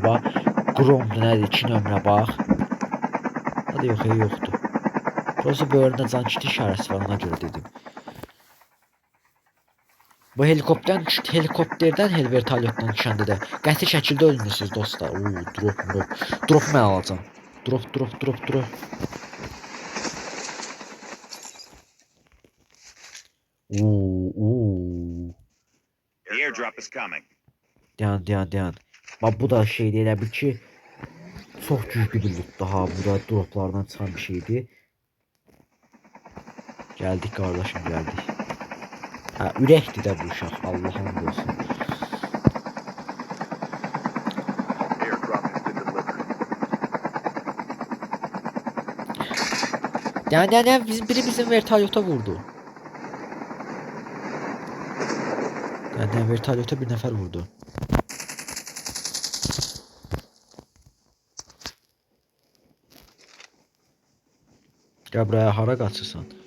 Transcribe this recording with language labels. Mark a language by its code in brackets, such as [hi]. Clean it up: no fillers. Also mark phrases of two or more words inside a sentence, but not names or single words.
[az] Bax, Gromdur, nədir? 2 nömrə bax. Hadi yox, yoxdur. Prosta böyründə can kiti işarəsi var, ona görə dedim. Bu helikopterdən vertolyotdan düşəndə də qəti şəkildə ölmürsünüz dostlar. Oo, drop. Drop mən alacağım. Drop. Oo. [en] The airdrop is coming. [az] Dayan. Bax bu da şeydir, elə bil ki çox güclü bir loot daha. Bu da droplardan çıxan bir şeydir. Gəldik qardaşım, gəldik. Hə, ürəkdir də bu uşaq, Allah'ın olsun. [en] Airdrop has been delivered. [az] Dayan, biri bizim vertolyota vurdu. Dayan, vertolyota bir nəfər vurdu. Gəl buraya, hara qaçırsan?